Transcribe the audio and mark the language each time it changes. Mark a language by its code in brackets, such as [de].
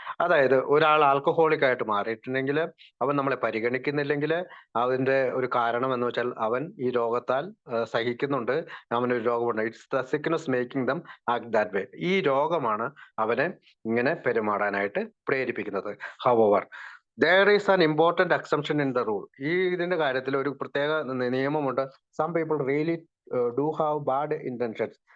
[ml] അതായത് ഒരാൾ ആൽക്കഹോളിക് ആയിട്ട് മാറിയിട്ടുണ്ടെങ്കിൽ, അവൻ നമ്മളെ പരിഗണിക്കുന്നില്ലെങ്കിൽ, അതിന്റെ ഒരു കാരണം എന്ന് വെച്ചാൽ അവൻ ഈ രോഗത്താൽ സഹിക്കുന്ന അറിയുന്നുണ്ട് അവനൊരു രോഗമുണ്ട്. [en] It's the sickness making them act that way. [ml] ഈ രോഗമാണ് അവനെ ഇങ്ങനെ പെരുമാറാനായിട്ട് പ്രേരിപ്പിക്കുന്നത്. [en] However there is an important exception in the rule. [ml] ഈ ഇതിന്റെ കാര്യത്തിൽ ഒരു പ്രത്യേക നിയമമുണ്ട്. [en] Some people really do have bad intentions.